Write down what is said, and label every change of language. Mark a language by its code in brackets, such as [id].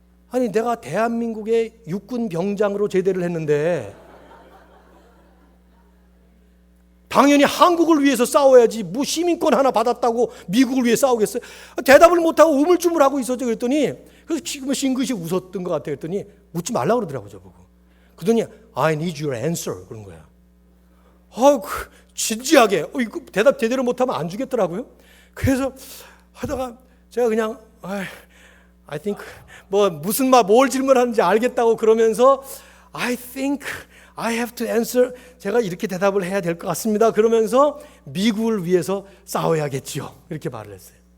[ko] 아니 내가 대한민국의 육군 병장으로 제대를 했는데 당연히 한국을 위해서 싸워야지 뭐 시민권 하나 받았다고 미국을 위해 싸우겠어요? 대답을 못하고 우물쭈물하고 있었죠. 그랬더니 그래서 싱긋이 웃었던 것 같아요. 그랬더니 묻지 말라고 그러더라고요. 저보고. 그러더니 [en] I need your answer [ko] 그런 거야. 진지하게 이거 대답 제대로 못하면 안 주겠더라고요. 그래서 하다가 제가 그냥 [en] I think [ko] 뭘 질문하는지 알겠다고 그러면서 [en] I think I have to answer. [ko] 제가 이렇게 대답을 해야 될 것 같습니다. 그러면서 미국을 위해서 싸워야겠지요. 이렇게 말을 했어요.